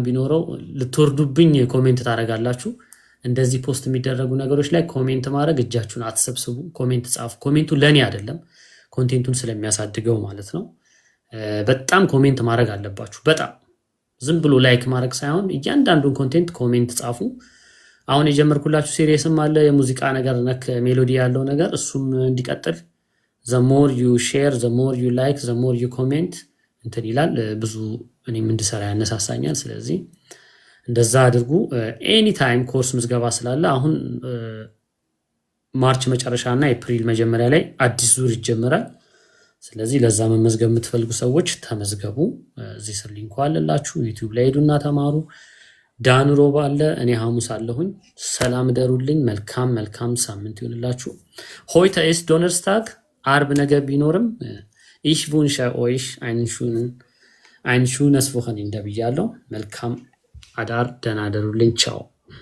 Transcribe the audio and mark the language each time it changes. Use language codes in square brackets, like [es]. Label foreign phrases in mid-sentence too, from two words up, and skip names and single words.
[am] ቢኖረው ልትወርዱብኝ ኮሜንት ታደርጋላችሁ። እንደዚህ ፖስት የሚደረጉ ነገሮች ላይ ኮሜንት ማድረግ እጃችሁን አትሰብስቡ። ኮሜንት ጻፉ። ኮሜንቱ ለኔ አይደለም ኮንቴንቱን ስለሚያሳድገው ማለት ነው። በጣም ኮሜንት ማድረግ አለባችሁ። በጣም ዝም ብሎ ላይክ ማድረግ ሳይሆን እያንዳንዱን ኮንቴንት ኮሜንት ጻፉ። አሁን የጀመርኩላችሁ ሲሪየስም አለ የሙዚቃ ነገር ነክ ሜሎዲ ያለው ነገር እሱም እንዲቀጥል [en] the more you share the more you like the more you comment [am] እንትን ይላል ብዙ እኔም እንድሰራ ያነሳሳኛል። ስለዚህ እንደዛ አድርጉ። [en] any time [am] ኮርስ ምዝገባ ስላለ አሁን ማርች መጨረሻ እና ኤፕሪል መጀመሪያ ላይ አዲስ ዙር ይጀምራል። ስለዚህ ለዛ መመዝገብ የምትፈልጉ ሰዎች ተመዝገቡ። እዚህ ስር ሊንኩ አለላችሁ። ዩቲዩብ ላይ ሄዱና ተማሩ። ዳን ሮባ አለ፣ እኔ ሐሙስ አለሁኝ። ሰላም ደሩልኝ። መልካም ሳምንት ይሁንላችሁ። [de] heute ist Donnerstag [am] አርብ ነገ ቢኖርም [de] ich wünsche euch einen schönes Wochenende [am] ብያለሁ። መልካም አዳር፣ ደህና ደሩልኝ። ቻው